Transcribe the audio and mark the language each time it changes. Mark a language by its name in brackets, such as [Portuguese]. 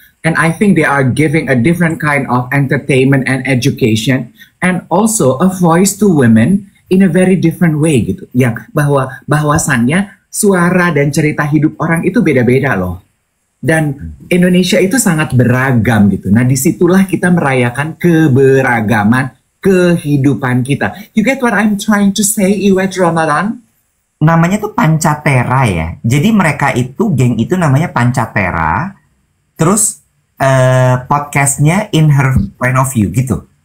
[English] And I think they are giving a different kind of entertainment and education, and also a voice to women in a very different way gitu. [Indonesian] Yang bahwasannya suara dan cerita hidup orang itu beda-beda loh. Dan Indonesia itu sangat beragam gitu. Nah, disitulah kita merayakan keberagaman kehidupan kita. [English] You get what I'm trying to say, Iwet Ramadan? [Indonesian] Namanya tuh Pancatera ya. Jadi mereka itu, geng itu namanya Pancatera. Terus podcastnya In Her Point of View gitu.